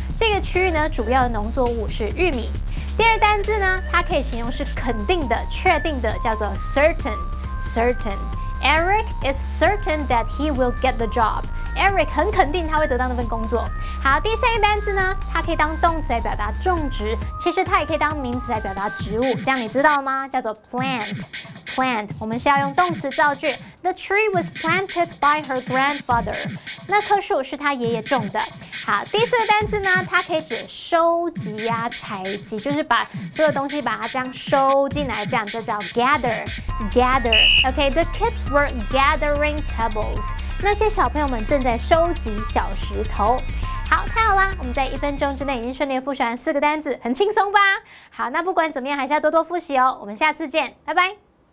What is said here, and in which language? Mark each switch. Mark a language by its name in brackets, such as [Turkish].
[Chinese] 这个区域呢，主要的农作物是玉米。第二单字呢，它可以形容是肯定的、确定的，叫做 certain。 [English] Eric is certain that he will get the job. [Chinese] Eric 很肯定他会得到那份工作。好，第3个单字呢，它可以当动词来表达种植，其实它也可以当名词来表达植物，这样你知道了吗？叫做 plant。我们是要用动词造句。 [English] The tree was planted by her grandfather. [Chinese] 那棵树是他爷爷种的。好，第4个单字呢，它可以指收集呀、采集，就是把所有东西把它这样收进来，这样就叫 gather。 [English] Okay, the kids were gathering pebbles. [Chinese] 那些小朋友们正在收集小石头。好，太好啦！我们在1分钟之内已经顺利复习完4个单字，很轻松吧？好，那不管怎么样，还是要多多复习哦。我们下次见，拜拜。